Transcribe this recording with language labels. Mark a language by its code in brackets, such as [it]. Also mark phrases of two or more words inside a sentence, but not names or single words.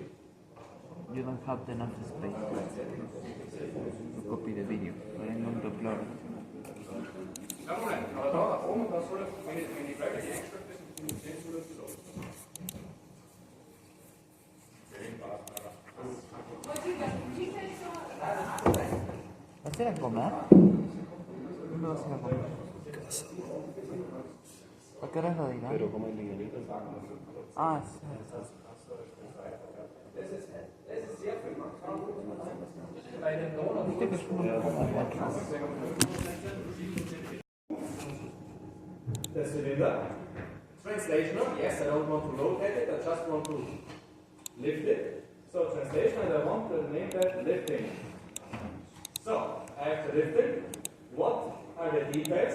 [en] You don't have enough space to copy the video, but I'm going to upload it. [de] Aber da oben, da soll es, wenn die Gravity eingeschränkt ist, in 10 soll es so. [es] ¿Vas a ir a comer? ¿Dónde vas a ir a comer? ¿A qué hora lo dirán? Pero como el ligerito. Ah, sí. Viste que es muy [en] The cylinder. Translational, yes, I don't want to rotate it, I just want to lift it. So translation, and I want to name that lifting. So, I have to lift it. What are the details?